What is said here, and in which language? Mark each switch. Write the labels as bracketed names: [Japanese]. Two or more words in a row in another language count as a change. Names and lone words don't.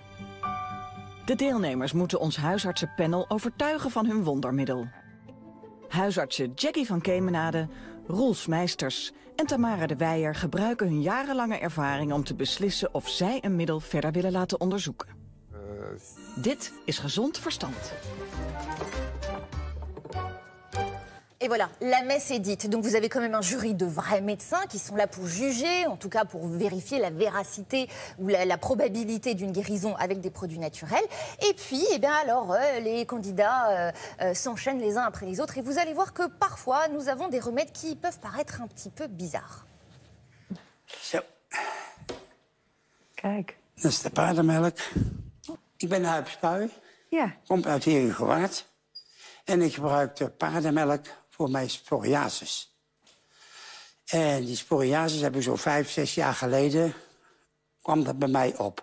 [Dutch] De deelnemers moeten ons huisartsenpanel overtuigen van hun wondermiddel. Huisartsen Jackie van Kemenade, Roels Meisters en Tamara de Weijer gebruiken hun jarenlange ervaring om te beslissen of zij een middel verder willen laten onderzoeken. Dit is Gezond Verstand. [French] Et voilà, la messe est dite. Donc vous avez quand même un jury de vrais médecins qui sont là pour juger, en tout cas pour vérifier la véracité ou la probabilité d'une guérison avec des produits naturels. Et puis, eh bien alors, les candidats s'enchaînent les uns après les autres. Et vous allez voir que parfois, nous avons des remèdes qui peuvent paraître un petit peu bizarres. [Dutch] Zo. Kijk. Dat is de paardenmelk. Ik ben Huip Spuy. Ja. Kom uit Herengewaard. En ik gebruik de paardenmelk voor mijn psoriasis. En die psoriasis heb ik zo 5, 6 jaar geleden, kwam dat bij mij op.